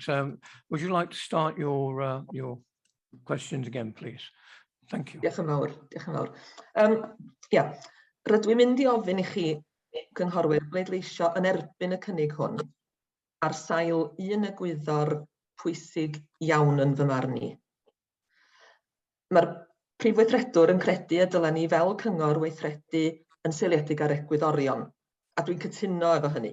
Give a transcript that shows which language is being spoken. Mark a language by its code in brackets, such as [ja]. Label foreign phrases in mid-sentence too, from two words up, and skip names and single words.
[en] Would you like to start your questions again, please? Thank you. [cy] Diolch yn fawr, diolch yn fawr. Ia, rydw i'n mynd I ofyn I chi, cynghorwyr, bleidleisio yn erbyn y cynnig hwn ar sail un egwyddor pwysig iawn yn fy marn I. Mae'r Prif Weithredwr yn credu y dylen ni fel cyngor weithredu yn seiliedig ar egwyddorion, a dwi'n cytuno efo hynny.